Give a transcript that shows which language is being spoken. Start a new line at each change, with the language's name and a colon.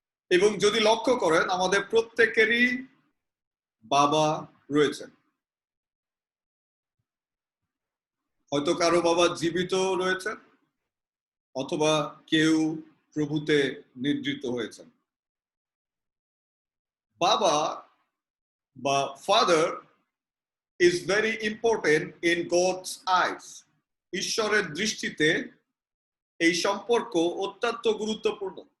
Bangla: এবং যদি লক্ষ্য করেন আমাদের প্রত্যেকেরই বাবা রয়েছেন। হয়তো কারো বাবা জীবিত রয়েছেন, অথবা কেউ প্রভুতে নিদ্রিত হয়েছেন। বাবা বা
English: Father is very important in God's eyes.
Bangla: ঈশ্বরের দৃষ্টিতে এই সম্পর্ক অত্যন্ত গুরুত্বপূর্ণ।